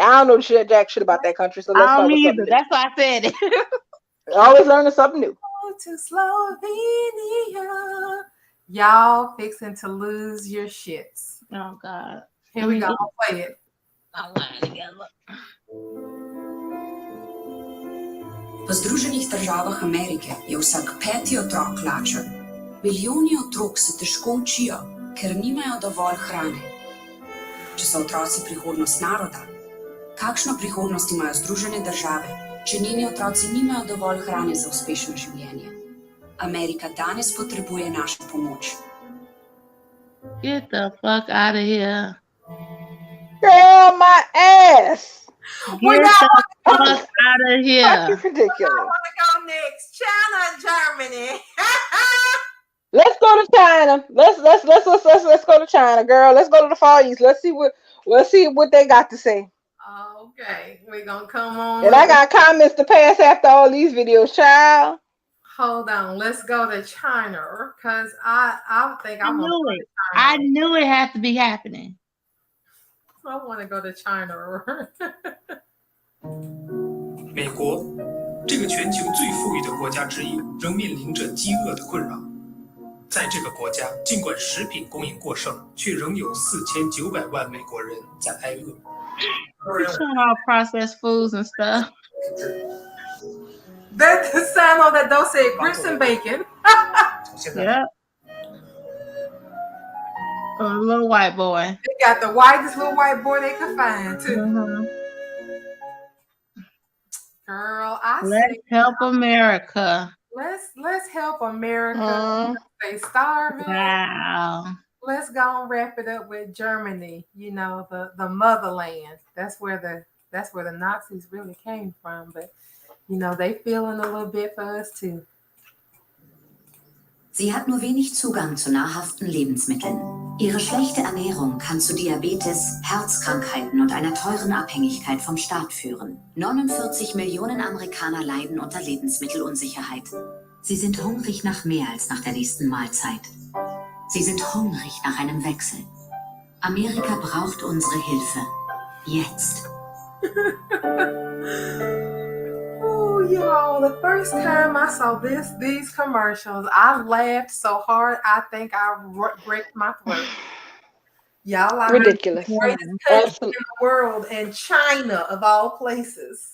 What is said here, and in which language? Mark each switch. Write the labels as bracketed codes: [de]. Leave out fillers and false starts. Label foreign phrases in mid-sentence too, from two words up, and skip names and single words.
[en] I don't know jack shit about that country, so let's start with something new. That's why I said it. Always learning something new. Go to Slovenia. Y'all fixing to lose your shits. Oh God. Here we go. I'll play it. I'll line together. [sl] V Združenih državah Amerike je vsak 5. otrok lačen. Milijoni otrok se težko učijo, ker nimajo dovolj hrane. če so otroci prihodnost naroda? Kakšno prihodnost imajo Združene države, če njeni otroci nimajo dovolj hrane za uspešno življenje? Amerika danes potrebuje našo pomoč. [en] Get the fuck out of here. Girl, my ass. Get the fuck out of here. Fucking ridiculous. I want to go next. China and Germany. Let's go to China. Let's go to China, girl. Let's go to the Far East. Let's see what they got to say. Okay, we're gonna come on. And I got comments to pass after all these videos, child. Hold on, let's go to China because I think I knew it. I knew it had to be happening. I want to go to China. [zh] 美国，这个全球最富裕的国家之一，仍面临着饥饿的困扰。在这个国家，尽管食品供应过剩，却仍有4900万美国人在挨饿。 [en] Showing all processed foods and stuff. That's the sign that don't say grits and bacon. Yep. A little white boy. They got the whitest little white boy they could find too. Mm-hmm. Girl, Let's help America. Let's help America. They starving. Wow. Let's go and wrap it up with Germany. You know, the motherland. That's where the Nazis really came from. But you know, they feeling a little bit for us too. [de] Sie hat nur wenig Zugang zu nahrhaften Lebensmitteln. Ihre schlechte Ernährung kann zu Diabetes, Herzkrankheiten und einer teuren Abhängigkeit vom Staat führen. 49 Millionen Amerikaner leiden unter Lebensmittelunsicherheit. Sie sind hungrig nach mehr als nach der nächsten Mahlzeit. Sie sind hungrig nach einem Wechsel. Amerika braucht unsere Hilfe. Jetzt. [en] Oh, y'all, the first time I saw these commercials, I laughed so hard, I think I break my throat. Y'all are ridiculous. The greatest country in the world, and China of all places.